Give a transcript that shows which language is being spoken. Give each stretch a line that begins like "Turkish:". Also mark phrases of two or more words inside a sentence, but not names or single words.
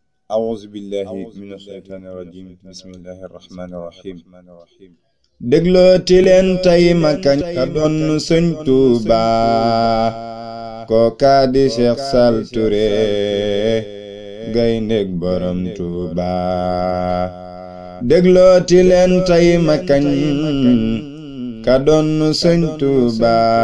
Arabic: أعوذ بالله من الشيطان الرجيم بسم الله الرحمن الرحيم
Wolof: déglooti leen tey ma kañ ka doon Sëñ Tuuba kooka di Cheikh Sall Touré gayndeg borom Tuuba déglooti leen tey ma kañ ka doon Sëñ Tuuba